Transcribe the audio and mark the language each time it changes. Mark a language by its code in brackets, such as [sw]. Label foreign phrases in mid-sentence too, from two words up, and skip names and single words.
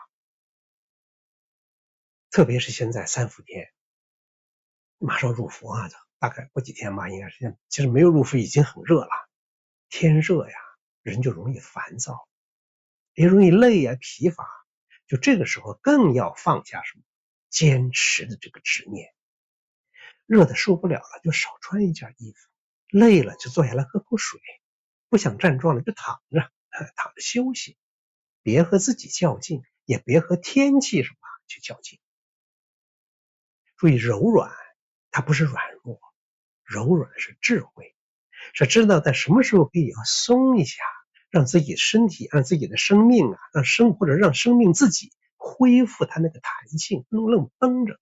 [zh] 特別是現在3伏天，馬上入伏大概過幾天吧，應該是這樣。其實沒有入伏已經很熱了，天熱呀，人就容易煩躁，也容易累呀、疲乏。就這個時候更要放下什麼堅持的這個執念。熱的受不了了，就少穿一件衣服；累了就坐下來喝口水；不想站樁了就躺着休息。別和自己較勁，也別和天氣什麼去較勁。注意柔軟，它不是軟弱，柔軟是智慧，是知道在什麼時候可以要鬆一下，讓自己身體，讓自己的生命或者讓生命自己恢復它那個彈性，不能愣繃着。